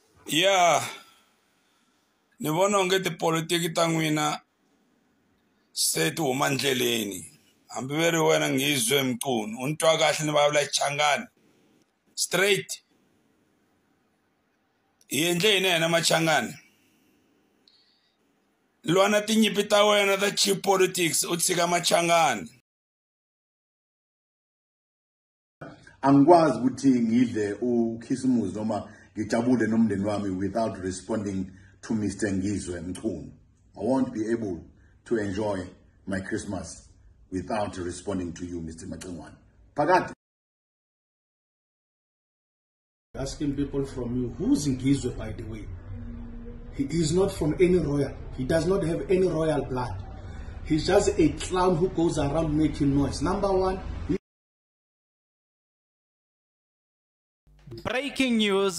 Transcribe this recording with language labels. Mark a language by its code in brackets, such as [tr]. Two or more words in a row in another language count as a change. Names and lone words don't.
[ts] Yeah, ni vona onge tipolitiki ta n'wina se ti huma ndleleni. Hambi ve ri wena Ngizwe Mchunu u ni twa kahle ni vulavula Changani straight. Hi endle yini yena Machangani? Lwana tinyimpi ta wena ta [en] cheap politics [ts] u tshika Machangani. [zu] Angikwazi ukuthi ngidle ukhisimusi noma ngijabule nomndeni wami [en] without responding to Mr. Ngizwe Mchunu. I won't be able to enjoy my Christmas without responding to you, Mr. Mchunu. Phakathi. Asking people from you, who's Ngizwe, by the way? He is not from any royal. He does not have any royal blood. He's just a clown who goes around making noise. Number one. Breaking news.